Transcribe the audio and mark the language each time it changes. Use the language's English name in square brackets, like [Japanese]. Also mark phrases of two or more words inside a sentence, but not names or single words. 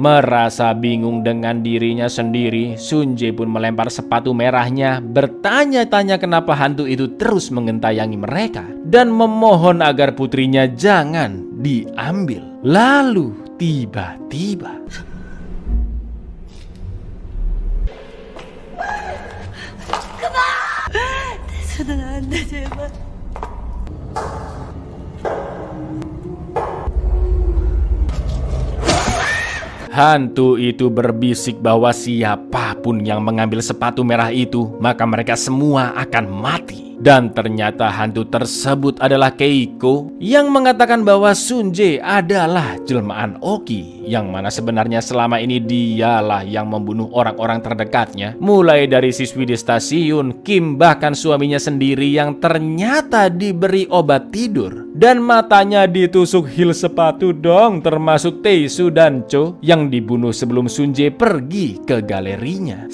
[Indonesian] Merasa bingung dengan dirinya sendiri, Sun Jae pun melempar sepatu merahnya, bertanya-tanya kenapa hantu itu terus mengentayangi mereka dan memohon agar putrinya jangan diambil. Lalu tiba-tiba [Korean] 수는 안 돼, 제발. [Indonesian] hantu itu berbisik bahwa siapapun yang mengambil sepatu merah itu, maka mereka semua akan mati. Dan ternyata hantu tersebut adalah Keiko yang mengatakan bahwa Sun Jae adalah jelmaan Oki, yang mana sebenarnya selama ini dialah yang membunuh orang-orang terdekatnya, mulai dari siswi di stasiun, Kim, bahkan suaminya sendiri yang ternyata diberi obat tidur dan matanya ditusuk hil sepatu dong, termasuk Tae-soo dan Cho yang dibunuh sebelum Sun Jae pergi ke galerinya.